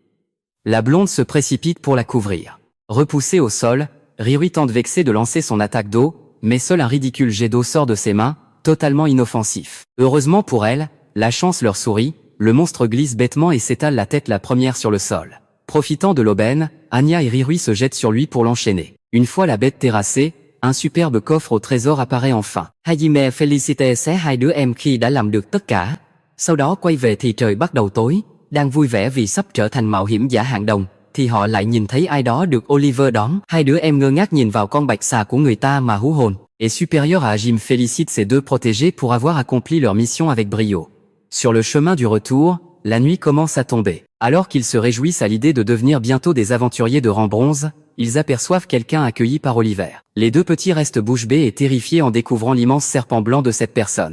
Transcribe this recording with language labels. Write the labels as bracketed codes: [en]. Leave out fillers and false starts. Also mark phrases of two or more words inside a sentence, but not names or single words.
[fr] La blonde se précipite pour la couvrir. Repoussée au sol, Rirui tente vexé de lancer son attaque d'eau, mais seul un ridicule jet d'eau sort de ses mains, totalement inoffensif. Heureusement pour elle, la chance leur sourit, le monstre glisse bêtement et s'étale la tête la première sur le sol. Profitant de l'aubaine, Anya et Rirui se jettent sur lui pour l'enchaîner. Une fois la bête terrassée, un superbe coffre au trésor apparaît enfin. [vi] Hajime félicite xé hai đứa em khi đã làm được tất cả. Sau đó quay về thì trời bắt đầu tối, đang vui vẻ vì sắp trở thành mạo hiểm giả hạng đồng, thì họ lại nhìn thấy ai đó được Oliver đón. Hai đứa em ngơ ngác nhìn vào con bạch xà của người ta mà hú hồn. [fr] Et supérieur à Hajime félicite ses deux protégés pour avoir accompli leur mission avec brio. Sur le chemin du retour, la nuit commence à tomber. Alors qu'ils se réjouissent à l'idée de devenir bientôt des aventuriers de rang bronze, ils aperçoivent quelqu'un accueilli par Oliver. Les deux petits restent bouche bée et terrifiés en découvrant l'immense serpent blanc de cette personne.